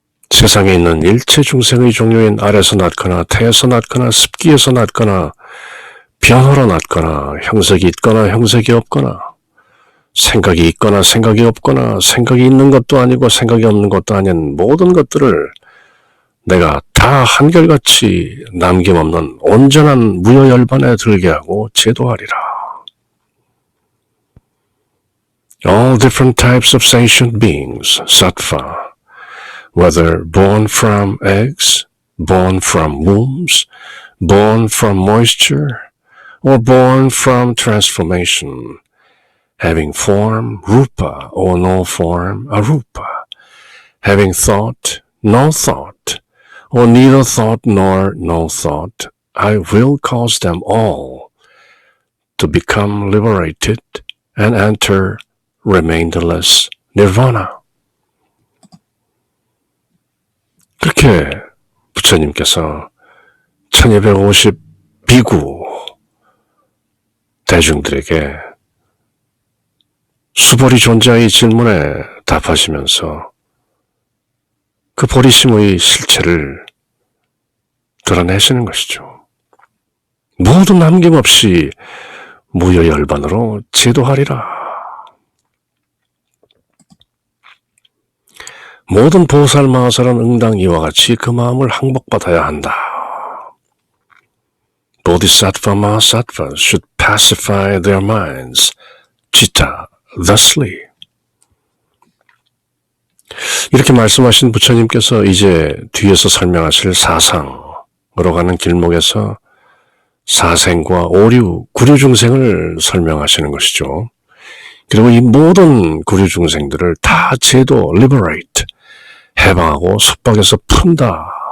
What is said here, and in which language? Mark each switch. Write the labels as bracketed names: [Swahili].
[Korean] 세상에 있는 일체 중생의 종류인 알에서 낳거나 태에서 낳거나 습기에서 낳거나 변화로 낳거나 형색이 있거나 형색이 없거나 생각이 있거나 생각이 없거나 생각이 있는 것도 아니고 생각이 없는 것도 아닌 모든 것들을 내가 다 한결같이 남김없는 온전한 무여열반에 들게 하고 제도하리라. [English] All different types of sentient beings, sattva, whether born from eggs, born from wombs, born from moisture, or born from transformation, having form, rupa, or no form, arupa, having thought, no thought, or neither thought nor no thought, I will cause them all to become liberated and enter remainderless nirvana. [Korean] 그렇게 부처님께서 1250 비구 대중들에게 수보리 존자의 질문에 답하시면서 그 보리심의 실체를 드러내시는 것이죠. 모두 남김없이 무여열반으로 제도하리라. 모든 보살 마하사는 응당 이와 같이 그 마음을 항복받아야 한다. [English] Bodhisattva Mahasattva should pacify their minds, citta, thusly. [Korean] 이렇게 말씀하신 부처님께서 이제 뒤에서 설명하실 사상, 가는 길목에서 사생과 오류, 구류 중생을 설명하시는 것이죠. 그리고 이 모든 구류 중생들을 다 제도, liberate, 해방하고 속박에서 푼다.